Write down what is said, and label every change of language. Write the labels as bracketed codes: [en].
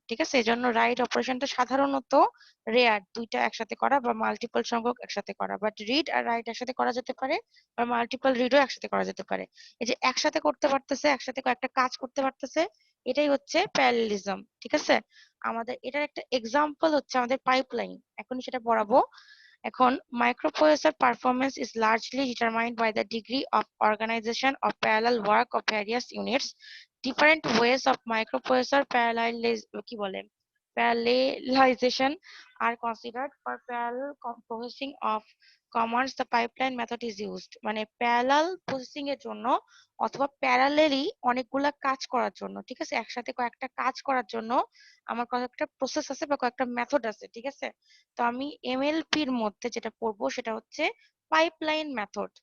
[bn] ঠিক আছে, এই জন্য রাইট অপারেশনটা সাধারণত রেয়ার দুইটা একসাথে করা বা মাল্টিপল সংখ্যক একসাথে করা, বাট রিড আর রাইট একসাথে করা যেতে পারে, বা মাল্টিপল রিডও একসাথে করা যেতে পারে। এই যে একসাথে করতে পারতেছে, একসাথে কয়েকটা কাজ করতে পারতেছে, এটাই হচ্ছে প্যারালেলিজম। ঠিক আছে, আমাদের এটার একটা এক্সাম্পল হচ্ছে আমাদের পাইপলাইন, এখন সেটা পড়াবো। এখন [en] microprocessor performance is largely determined by the degree of organization of parallel work of various units. Different ways of microprocessor [bn] কি বলে [en] parallelization are considered for parallel processing of commands. The pipeline method is used, [bn] মানে parallel processing এর জন্য অথবা parallelly অনেকগুলা কাজ করার জন্য। ঠিক আছে, একসাথে কয়েকটা কাজ করার জন্য আমার কয়েকটা প্রসেস আছে বা কয়েকটা মেথড আছে। ঠিক আছে, তো আমি এমএলপির মধ্যে যেটা পড়বো সেটা হচ্ছে পাইপলাইন মেথড।